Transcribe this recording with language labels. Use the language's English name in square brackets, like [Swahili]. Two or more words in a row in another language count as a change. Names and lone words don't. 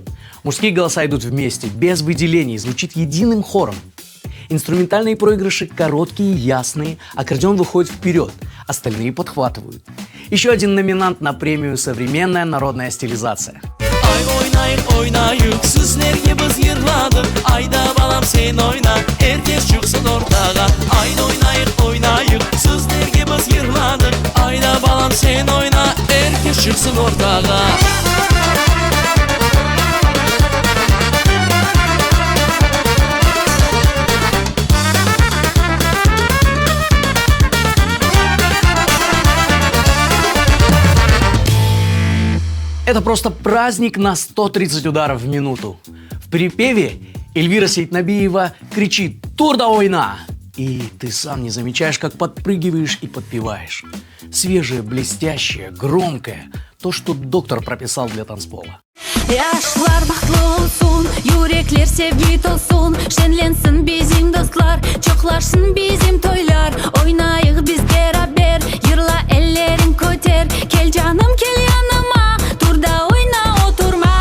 [Russian] Мужские голоса идут вместе, без выделений, звучит единым хором. Инструментальные проигрыши короткие, ясные, аккордеон выходит вперед, остальные подхватывают. Еще один номинант на премию «Современная народная стилизация». [Crimean Tatar] Ay oynayık oynayık sizlerge biz yırladık. Ayda balam sen oyna herkes çıksın ortağa. Ayda oynayık oynayık sizlerge biz yırladık. Ayda balam sen oyna herkes çıksın ortağa. [Russian] Это просто праздник на 130 ударов в минуту. В припеве Эльвира Сейтнабиева кричит [Crimean Tatar] «Тур да ойна!» [Russian] И ты сам не замечаешь, как подпрыгиваешь и подпеваешь. Свежее, блестящее, громкое. То, что доктор прописал для танцпола. [Crimean Tatar] Yaşlar bahtlı olsun, yürekler sevgi dolsun. Şenlensin bizim dostlar, çoklaşsın bizim toylar. Oynayık biz beraber, yırla ellerin köter. Gel canım gel yanıma, turda oyna oturma.